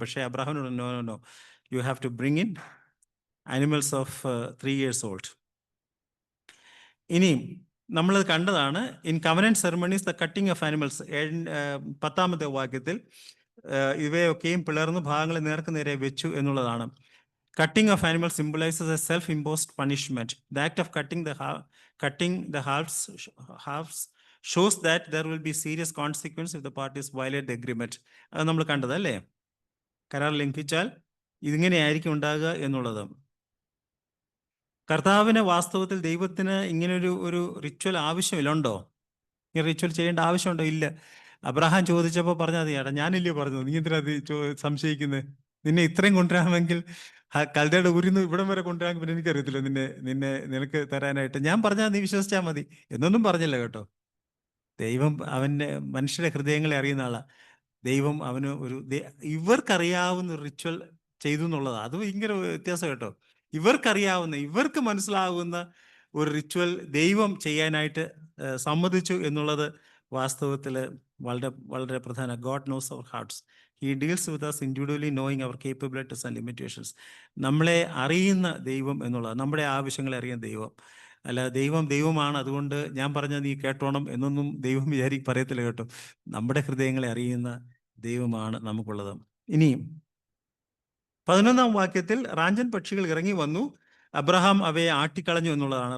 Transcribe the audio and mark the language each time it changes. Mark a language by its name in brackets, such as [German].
[Malayalam] പക്ഷേ അബ്രഹാമിനോട് [English] No no no, you have to bring in animals of 3 years old. [Malayalam] ഇനിയും നമ്മൾ കണ്ടതാണ് [English] In covenant ceremonies the cutting of animals. [Malayalam] 10ാമത്തെ വാക്യത്തിൽ ഇവയൊക്കെയും പിളർന്ന് ഭാഗങ്ങളെ നേർക്ക് നേരെ വെച്ചു എന്നുള്ളതാണ്. [English] Cutting of animals symbolizes a self-imposed punishment. The act of cutting the halves shows that there will be serious consequence if the parties violate the agreement. [Malayalam] അത് നമ്മൾ കണ്ടതല്ലേ, കരാർ ലംഘിച്ചാൽ ഇതിങ്ങനെയായിരിക്കും ഉണ്ടാകുക എന്നുള്ളത്. കർത്താവിന് വാസ്തവത്തിൽ ദൈവത്തിന് ഇങ്ങനൊരു റിച്വൽ ആവശ്യമില്ലുണ്ടോ? ഈ റിച്വൽ ചെയ്യേണ്ട ആവശ്യമുണ്ടോ? ഇല്ല. അബ്രഹാം ചോദിച്ചപ്പോൾ പറഞ്ഞാൽ മതി, ഏട്ടാ ഞാനില്ലേ പറഞ്ഞത്, നീ എന്തിനാ സംശയിക്കുന്നത്? നിന്നെ ഇത്രയും കൊണ്ടുവരാമെങ്കിൽ കൽദയുടെ ഊരിന്ന് ഇവിടം വരെ കൊണ്ടുവരാമെങ്കിൽ പിന്നെ എനിക്കറിയത്തില്ല നിനക്ക് തരാനായിട്ട്. ഞാൻ പറഞ്ഞാൽ നീ വിശ്വസിച്ചാൽ മതി എന്നൊന്നും പറഞ്ഞില്ല കേട്ടോ. ദൈവം അവൻ്റെ മനുഷ്യരുടെ ഹൃദയങ്ങളെ അറിയുന്ന ആളാണ്. ദൈവം അവന് ഇവർക്കറിയാവുന്ന റിച്വൽ ചെയ്തു എന്നുള്ളതാണ്. അത് ഭയങ്കര വ്യത്യാസം കേട്ടോ. ഇവർക്ക് മനസ്സിലാവുന്ന ഒരു റിച്വൽ ദൈവം ചെയ്യാനായിട്ട് സമ്മതിച്ചു എന്നുള്ളത് വാസ്തവത്തിൽ വളരെ വളരെ പ്രധാന. [English] God knows our hearts. He deals with us individually, knowing our capabilities and limitations. [Malayalam] നമ്മളെ അറിയുന്ന ദൈവം എന്നുള്ളത്, നമ്മുടെ ആവശ്യങ്ങളെ അറിയുന്ന ദൈവം. അല്ല ദൈവമാണ്, അതുകൊണ്ട് ഞാൻ പറഞ്ഞാൽ നീ കേട്ടോണം എന്നൊന്നും ദൈവം പറയത്തില്ല കേട്ടോ. നമ്മുടെ ഹൃദയങ്ങളെ അറിയുന്ന ദൈവമാണ് നമുക്കുള്ളത്. ഇനിയും 11ാം വാക്യത്തിൽ റാഞ്ചൽ പക്ഷികൾ ഇറങ്ങി വന്നു, അബ്രഹാം അവയെ ആട്ടിക്കളഞ്ഞു എന്നുള്ളതാണ്.